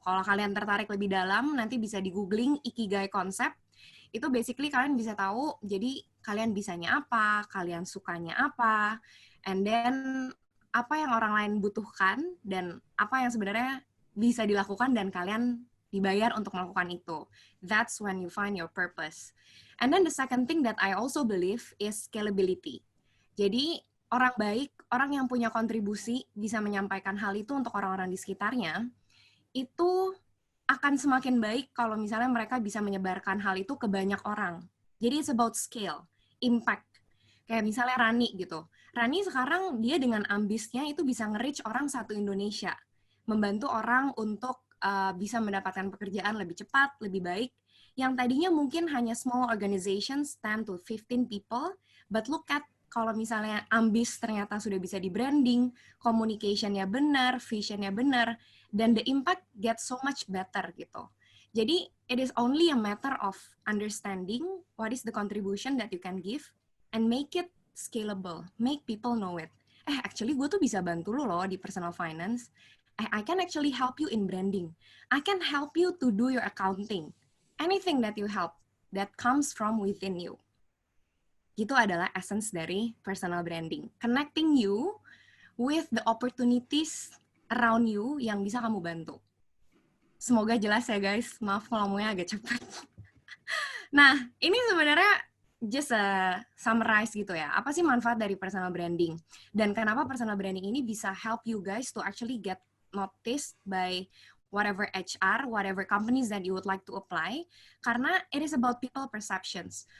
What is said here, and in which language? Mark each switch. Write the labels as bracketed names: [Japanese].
[Indonesian] Kalau kalian tertarik lebih dalam, nanti bisa di googling Ikigai Concept. Itu basically kalian bisa tahu, jadi kalian bisanya apa, kalian sukanya apa, [English] and then [Indonesian] apa yang orang lain butuhkan, dan apa yang sebenarnya bisa dilakukan dan kalian dibayar untuk melakukan itu. [English] That's when you find your purpose. And then the second thing that I also believe is scalability. [Indonesian] Jadi orang baik, orang yang punya kontribusi, bisa menyampaikan hal itu untuk orang-orang di sekitarnya, itu akan semakin baik kalau misalnya mereka bisa menyebarkan hal itu ke banyak orang. [English] Jadi it's about scale, impact. [Indonesian] Kayak misalnya Rani gitu. Rani sekarang dia dengan ambisnya itu bisa nge-reach orang satu Indonesia. Membantu orang untuk bisa mendapatkan pekerjaan lebih cepat, lebih baik. Yang tadinya mungkin hanya [English] small organizations, 10 to 15 people, but look at [Indonesian] kalau misalnya ambis ternyata sudah bisa di branding, communication-nya benar, vision-nya benar, dan [English] the impact gets so much better [Indonesian] gitu. [English] Jadi, it is only a matter of understanding what is the contribution that you can give and make it scalable, make people know it. Actually [Indonesian] gue tuh bisa bantu lo loh di [English] personal finance. I can actually help you in branding. I can help you to do your accounting. Anything that you help, that comes from within you. [Indonesian] Itu adalah essence dari personal branding. [English] Connecting you with the opportunities around you [Indonesian] yang bisa kamu bantu. Semoga jelas ya guys. Maaf kalau ngomongnya agak cepat. Nah, ini sebenarnya [English] just a summarize [Indonesian] gitu ya. Apa sih manfaat dari personal branding? Dan kenapa [English] personal branding [Indonesian] ini bisa [English] help you guys to actually get noticed by whatever HR, whatever companies that you would like to apply, [Indonesian] karena [English] it is about people perceptions.